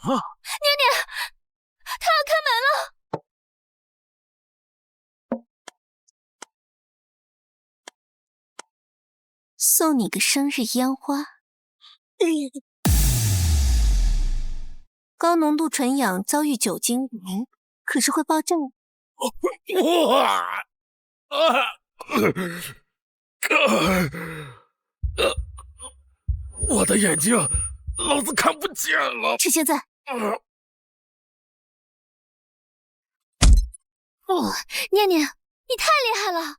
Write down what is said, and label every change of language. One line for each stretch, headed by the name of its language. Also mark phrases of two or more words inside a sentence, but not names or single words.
Chinese: 念念，他要開門了。送你個生日煙花。高濃度純氧遭遇酒精，可是會爆炸。我的眼睛，老子看不見了。趁現在。念念，你太厲害了。